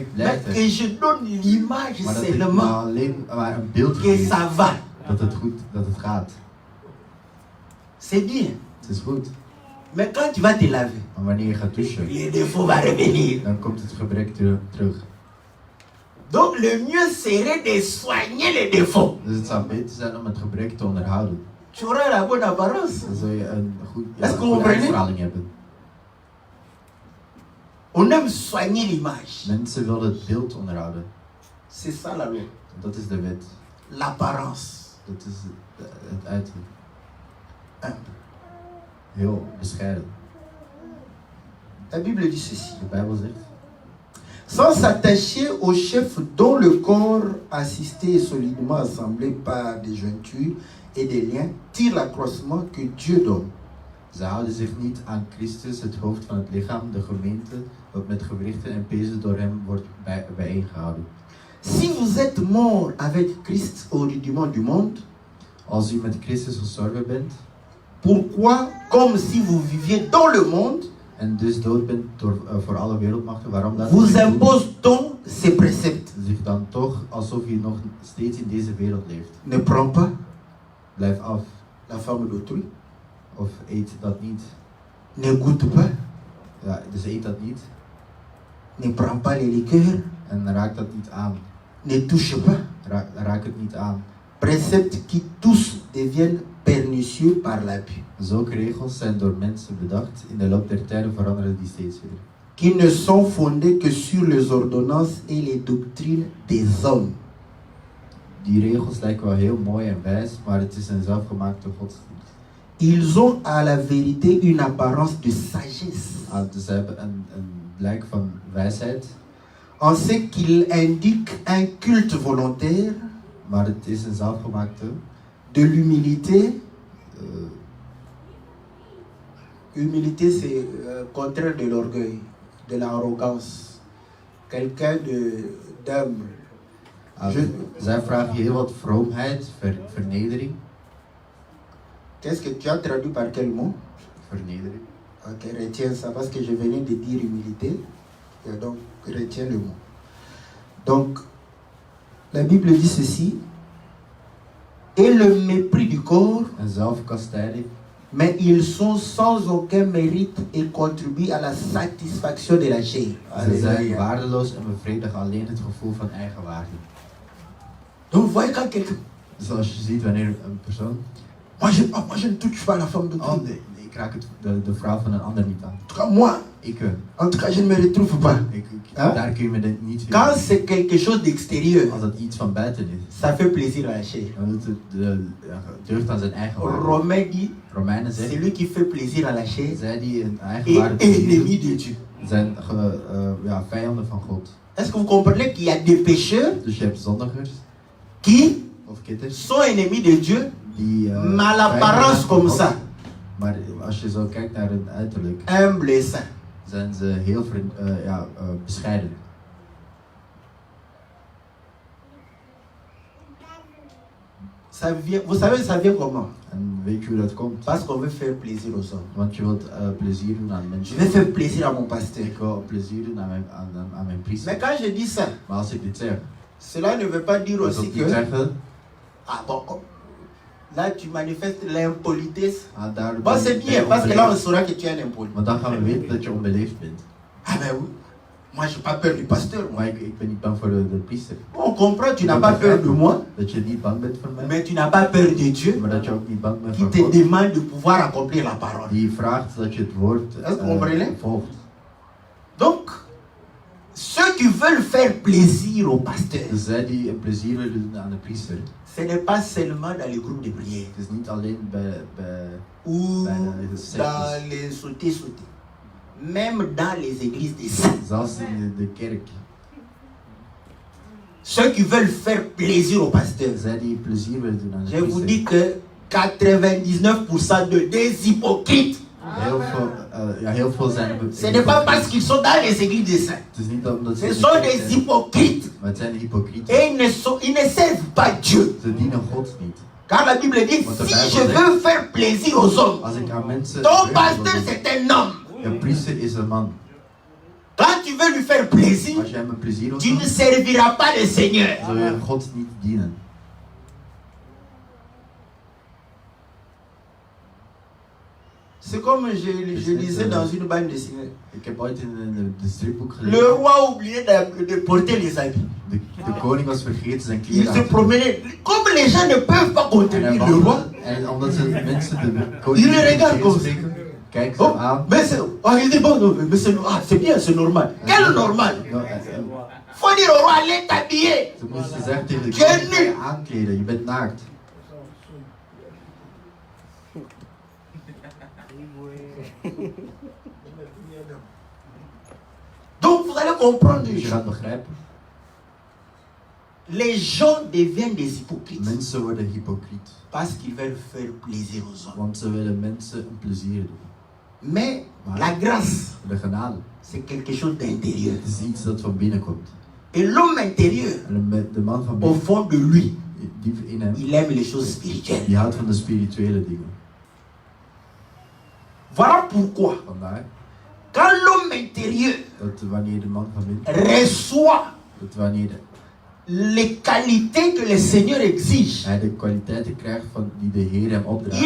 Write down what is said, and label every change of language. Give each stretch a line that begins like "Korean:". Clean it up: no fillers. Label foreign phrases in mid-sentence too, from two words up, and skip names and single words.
French: Mais
Dutch: blijft er.
French: que je donne l'image
Dutch: Maar dat ik
French: seulement
Dutch: alleen maar een beeld
French: que
Dutch: geef
French: ça va.
Dutch: dat het gaat.
French: C'est bien.
Dutch: Het is goed.
French: Mais quand tu vas te laver,
Dutch: Maar wanneer je gaat douchen,
French: le défaut va revenir.
Dutch: dan komt het gebrek terug.
French: Donc le mieux serait de soigner les défauts.
Dutch: Dus het zou beter zijn om het gebrek te onderhouden.
French: Tu auras la bonne apparence.
Dutch: Dan zul je een
French: Est-ce que vous
Dutch: goede
French: comprenez?
Dutch: uitstraling hebben.
French: On aime soigner l'image.
Dutch: Mensen willen het beeld onderhouden.
French: C'est ça la loi.
Dutch: Dat is de wet.
French: L'apparence.
Dutch: Dat is het uiterlijk.
French: Humble.
Dutch: Heel bescheiden.
French: La Bible dit ceci.
Dutch: De Bijbel zegt.
French: Sans s'attacher au chef dont le corps assisté et solidement assemblé par des jointures et des liens tire l'accroissement que Dieu donne.
Dutch: Ze houden zich niet aan Christus, het hoofd van het lichaam, de gemeente, dat met gewrichten en pezen door hem wordt bijeengehouden.
French: Si vous êtes mort avec Christ au rudiment du monde,
Dutch: Als u met Christus gestorven bent
French: pourquoi, comme si vous viviez dans le monde,
Dutch: en dus dood bent voor alle wereldmachten, waarom laat
French: vous
Dutch: u zich
French: impose-t-on ces préceptes?
Dutch: zich dan toch alsof u nog steeds in deze wereld leeft?
French: Ne prends pas
Dutch: Blijf af
French: la femme d'autrui,
Dutch: of eet dat niet.
French: ne goûte pas,
Dutch: Ja, dus eet dat niet
French: ne prends pas les liqueurs,
Dutch: en raak dat niet aan.
French: ne touche pas.
Dutch: Raak het niet aan.
French: Préceptes qui tous deviennent pernicieux par l'abus,
Dutch: Zulke regels zijn door mensen bedacht. In de loop der tijden veranderen die steeds weer.
French: qui ne sont fondés que sur les ordonnances et les doctrines des hommes.
Dutch: Die regels lijken wel heel mooi en wijs, maar het is een zelfgemaakte godsdienst.
French: Ils ont à la vérité une apparence de sagesse,
Dutch: Dus ze hebben een blijk van wijsheid,
French: en ce qu'ils indiquent un culte volontaire, maar het is een zelfgemaakte. de l'humilité. Humilité, c'est contraire de l'orgueil, de l'arrogance. Quelqu'un d'humble.
Dutch: Zij vragen heel wat vroomheid, vernedering.
French: Qu'est-ce que tu as traduit par quel mot?
Dutch: Vernedering.
French: Ok, retiens ça parce que je venais de dire humilité. Et donc, retiens le mot. Donc, la Bible dit ceci. Et le mépris du corps,
Dutch: En zelfkastijding.
French: mais ils sont sans aucun mérite et contribuent à la satisfaction de la chair.
Dutch: Ze zijn
French: Alléluia.
Dutch: waardeloos en bevredigen alleen het gevoel van eigenwaarde.
French: Donc, vous voyez quand quelqu'un...
Dutch: Dus als je ziet wanneer een persoon.
French: Moi, je ne touche pas la femme d'autrui.
Dutch: Oh nee, ik raak de vrouw van een ander niet aan.
French: En tout cas, moi,
Dutch: Ik,
French: en tout cas, je ne me retrouve pas. Hein?
Dutch: Daar kun je me niet
French: Quand
Dutch: vinden.
French: c'est quelque chose d'extérieur,
Dutch: Als het iets van buiten is,
French: ça fait plaisir à la chair.
Dutch: dan doet het deugd aan zijn eigen waarde.
French: Romain dit,
Dutch: Romeinen
French: c'est
Dutch: zegt,
French: lui qui fait plaisir à la chair
Dutch: zij die een eigen
French: et
Dutch: waarde
French: ennemi de Dieu.
Dutch: zijn vijanden van God.
French: Est-ce que vous comprenez qu'il y a des pécheurs
Dutch: Dus je hebt zondigers
French: qui
Dutch: of kitters
French: sont ennemis de Dieu,
Dutch: die
French: mais à l'apparence comme ça,
Dutch: maar als je zo kijkt naar hun uiterlijk,
French: humble et saint.
Dutch: zijn ze heel bescheiden.
French: Ça vient, vous savez, ça vient comment?
Dutch: En weet je hoe dat komt?
French: Parce qu'on veut faire plaisir aux hommes.
Dutch: Want je wilt plezier doen aan
French: Je
Dutch: mensen.
French: vais faire plaisir à mon pasteur.
Dutch: Ik wil plezier doen aan mijn priester.
French: Mais quand je dis ça,
Dutch: Maar als ik dit zeg,
French: cela ne veut pas dire
Dutch: wil
French: aussi
Dutch: ik niet
French: que...
Dutch: zeggen,
French: Ah bon, là tu manifestes l'impolitesse.
Dutch: daar
French: Bon, c'est bien, parce que là on saura que tu es un impoli.
Dutch: Maar dan gaan we weten dat je onbeleefd bent.
French: Ah ben oui, moi je n'ai pas peur du pasteur. Moi.
Dutch: Maar ik ben niet bang voor de priester.
French: On comprend, tu n'as pas peur de moi,
Dutch: Dat je niet bang bent voor mij,
French: mais tu n'as pas peur de Dieu,
Dutch: maar dat je ook niet bang bent
French: qui
Dutch: voor
French: te
Dutch: God.
French: demande de pouvoir accomplir la parole.
Dutch: Die vraagt dat je het woord
French: Est-ce que vous comprenez?
Dutch: volgt.
French: Donc, ceux qui veulent faire plaisir au pasteur,
Dutch: Dus zij die een plezier willen doen aan de priester.
French: ce n'est pas seulement dans les groupes de prière
Dutch: Het is niet alleen bij
French: ou
Dutch: Bijna de sectes.
French: dans les sautés. Même dans les églises des saints.
Dutch: zelfs in de kerk.
French: Ceux qui veulent faire plaisir au pasteur.
Dutch: Zij die plezier willen doen aan de
French: Je vous
Dutch: priester.
French: dis que 99% des hypocrites,
Dutch: Heel veel zijn.
French: ce n'est pas parce qu'ils sont dans les églises des saints.
Dutch: Het is niet omdat ze.
French: Ce sont des hypocrites.
Dutch: Maar het zijn hypocrieten.
French: Et ils ne servent pas Dieu.
Dutch: Ze dienen God niet.
French: Car la Bible dit, si je veux faire plaisir aux hommes,
Dutch: Als ik aan mensen.
French: ton pasteur c'est un homme.
Dutch: Een priester is een man.
French: Quand tu veux lui faire plaisir,
Dutch: Als jij hem een plezier wilt
French: tu
Dutch: doen,
French: ne serviras pas le Seigneur.
Dutch: zul je God niet dienen.
French: C'est comme je lisais dans une bande dessinée.
Dutch: Ik heb ooit in een stripboek gelezen.
French: Le roi a oublié de porter les habits.
Dutch: De koning was vergeten zijn
French: Il
Dutch: kleren
French: se
Dutch: aan te
French: promenait. Comme les gens ne peuvent pas
Dutch: doen.
French: contenir le roi,
Dutch: En omdat ze mensen de koning
French: il le regarde comme ça.
Dutch: spreken, kijken ze hem Oh, aan.
French: mais c'est, ah, il dit bon, non, mais c'est bien, c'est normal. Quel normal? Faut dire au roi, allez t'habiller.
Dutch: Ze moesten zeggen tegen de
French: Je
Dutch: koning, nu. ga je aankleden, je bent naakt.
French: Donc vous allez comprendre une
Dutch: Dus je
French: chose.
Dutch: gaat begrijpen,
French: Les gens deviennent des hypocrites
Dutch: mensen worden hypocriet.
French: parce qu'ils veulent faire plaisir aux hommes.
Dutch: Want ze willen mensen een plezier doen.
French: Mais la grâce,
Dutch: De genade,
French: c'est quelque chose d'intérieur.
Dutch: het is iets dat van binnen komt.
French: Et l'homme intérieur,
Dutch: En de man van
French: au
Dutch: binnen,
French: fond de lui,
Dutch: diep in hem,
French: il aime les choses spirituelles.
Dutch: die houdt van de spirituele dingen.
French: Voilà pourquoi,
Dutch: Vandaar
French: quand l'homme intérieur
Dutch: dat wanneer de man van binnen,
French: reçoit
Dutch: dat wanneer
French: les qualités que le Seigneur exige,
Dutch: hij de kwaliteiten krijgt van die de Heer hem opdraagt,